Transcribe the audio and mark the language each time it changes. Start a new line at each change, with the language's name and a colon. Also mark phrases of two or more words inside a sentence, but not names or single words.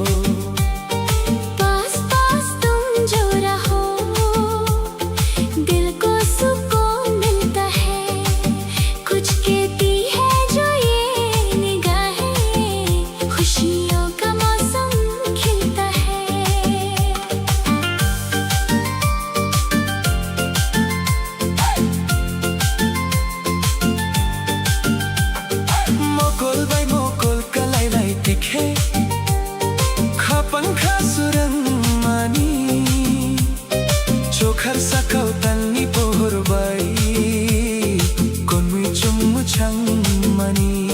Hindi: पास पास तुम जो रहो दिल को सुकून मिलता है कुछ कहती है जो ये निगाहें खुशियों का मौसम खिलता है
Kok Borok: mokol bai mokol kalai lai tikhe khapang kha surang mani chokhar sakau tanni pohor bai konmui chum chang mani